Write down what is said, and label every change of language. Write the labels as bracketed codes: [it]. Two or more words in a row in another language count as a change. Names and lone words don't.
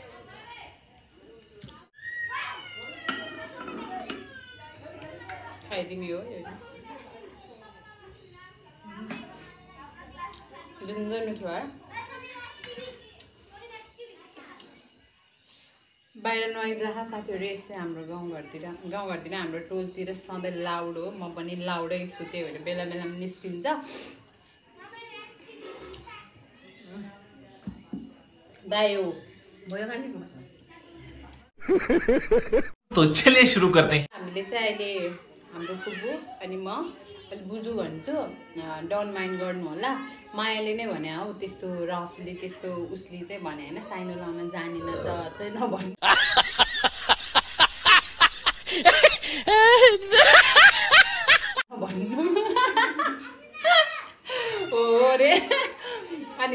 [ne] खाइदिने हो जिन्जर मिठो है बाहिर नआइरह साथीहरू यस्तै हाम्रो गाउँघरतिर हाम्रो टोलतिर सधैँ लाउड हो म पनि लाउडै छु त्यही भएर बेला बेलामा निस्किन्छ दायो [hi] तो चलिए शुरू करते हैं [ne] हामीले चाहिँ अहिले हाम्रो फुपू अनि म अलि बुजु भन्छु [en] don't mind [ne] गर्नु होला मायाले नै भने हौ त्यस्तो रफली त्यस्तो उसले चाहिँ भने होइन साइनो लाउन जानेन चाहिँ नभन्नु हो रे अनि